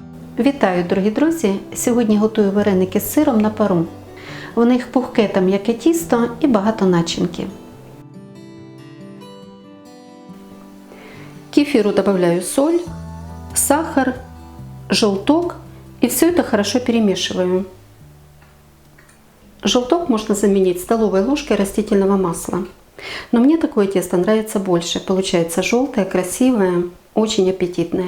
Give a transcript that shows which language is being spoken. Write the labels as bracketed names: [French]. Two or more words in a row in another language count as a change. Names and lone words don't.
[Ukrainian] Вітаю, дорогі друзі! Сьогодні готую вареники з сиром на пару. В них пухке та м'яке тісто і багато начинки. [Russian] К кефиру добавляю соль, сахар, желток и все это хорошо перемешиваю. Желток можно заменить столовой ложкой растительного масла. Но мне такое тесто нравится больше. Получается желтое, красивое, очень аппетитное.